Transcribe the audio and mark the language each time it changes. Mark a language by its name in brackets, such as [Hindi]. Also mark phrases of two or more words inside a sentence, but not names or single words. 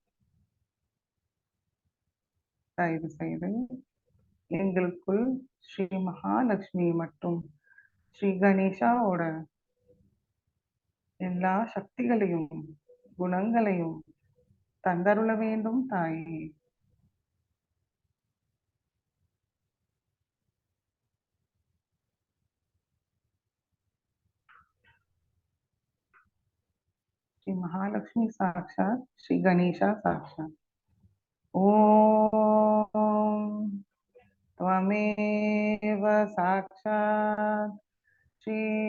[Tamil] தயவு செய்து எங்களுக்குள் ஸ்ரீ மகாலட்சுமி மற்றும் ஸ்ரீ கணேஷாவோட எல்லா சக்திகளையும் குணங்களையும் தந்தருள வேண்டும் தாயே. [Sanskrit] श्री महालक्ष्मी साक्षात श्री गणेशा साक्षात. ओम त्वमेव साक्षात श्री